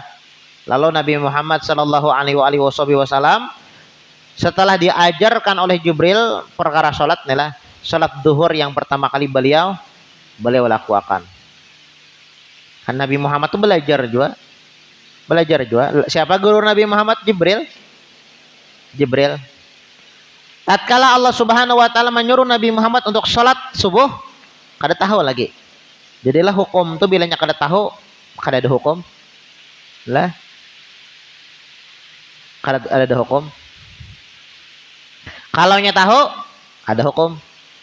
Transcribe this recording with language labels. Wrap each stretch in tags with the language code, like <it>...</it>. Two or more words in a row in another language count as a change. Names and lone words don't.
<id>Lalu Nabi Muhammad</id> <ar>sallallahu alaihi wasallam</ar> <id>setelah diajarkan oleh Jibril perkara salat inilah salat zuhur yang pertama kali beliau lakukan. Kan Nabi Muhammad itu belajar juga. Siapa guru Nabi Muhammad? Jibril. Tatkala Allah</id> <ar>Subhanahu wa taala</ar> <id>menyuruh Nabi Muhammad untuk salat subuh, kada tahu lagi.</id> <bjn>Jadilah hukum tu bilanya kada tahu, kada ada hukum. Lah. Kada ada hukum. Kalau nya tahu, ada hukum.</bjn>